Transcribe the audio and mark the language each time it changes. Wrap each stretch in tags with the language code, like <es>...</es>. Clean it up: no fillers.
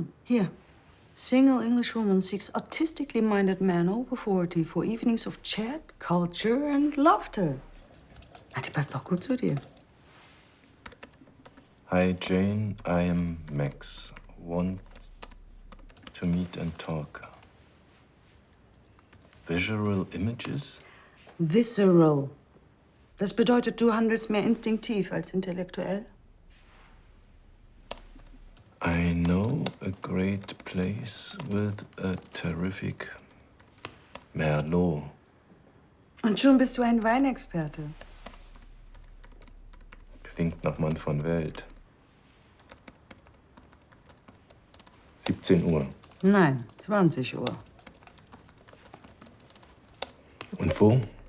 <en>Here. Single English woman seeks artistically minded man over 40 for evenings of chat, culture and laughter.</en> <de>Ah, die passt doch gut zu dir.</de> <en>Hi Jane, I am Max. Want to meet and talk. Visual images? Visceral.</en> <de>Das bedeutet, du handelst mehr instinktiv als intellektuell?</de> <en>I know a great place with a terrific Merlot.</en> <de>Und schon bist du ein Weinexperte. Klingt nach Mann von Welt. 17 Uhr. Nein, 20 Uhr. Und wo?</de>